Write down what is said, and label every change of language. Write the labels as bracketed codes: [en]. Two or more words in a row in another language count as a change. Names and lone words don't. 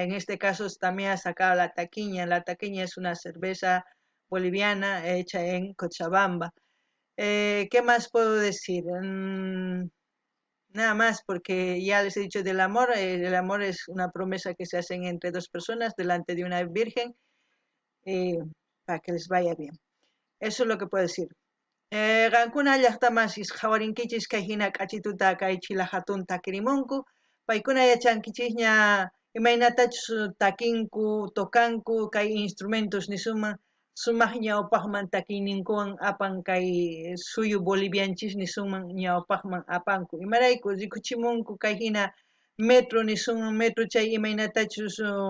[es] En este caso también ha sacado la taquiña. La taquiña es una cerveza boliviana hecha en Cochabamba. ¿Qué más puedo decir? Nada más, porque ya les he dicho del amor. El amor es una promesa que se hacen entre dos personas delante de una virgen eh, para que les vaya bien. Eso es lo que puedo decir. [qu] Qankuna llaqtamasis hawarinkichis kay hina k'achituta kay Chilahatun takirimunku. Paykuna yachankichikña imaynatachus takinku, tokanku kay instrumentos nisuma sumaq ñawpaqman takiyninkuwan apan kay suyu bolivianchis nisunman ñawpaqman apanku imarayku rikuchimunku kay hina metro nisunman metro chay imaynatachus